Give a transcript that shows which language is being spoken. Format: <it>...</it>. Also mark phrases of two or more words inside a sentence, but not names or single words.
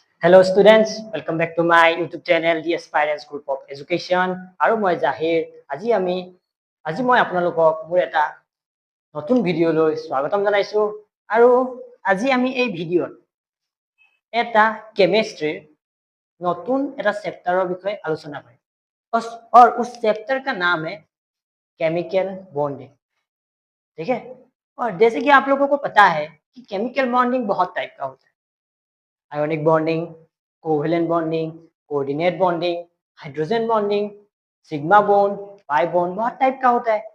<en>Hello students, welcome back to my YouTube channel The Aspirants Group of Education.</en> <as>আৰু মই জাহিৰ। আজি মই আপোনালোকক মোৰ এটা নতুন ভিডিঅ'লৈ স্বাগতম জনাইছোঁ। আৰু আজি আমি এই ভিডিঅ'ত এটা কেমিষ্ট্ৰিৰ নতুন এটা চেপ্টাৰৰ বিষয়ে আলোচনা কৰিম।</as> <hi>और उस चैप्टर का नाम है</hi> <en>chemical bonding.</en> <hi>ठीक है। और जैसे कि आप लोगों को पता है कि</hi> <en>chemical bonding</en> <hi>बहुत टाइप का होता है।</hi> <en>ionic bonding, covalent bonding, coordinate bonding, hydrogen bonding, sigma bond, pi bond,</en> <hi>बहुत टाइप का होता है।</hi>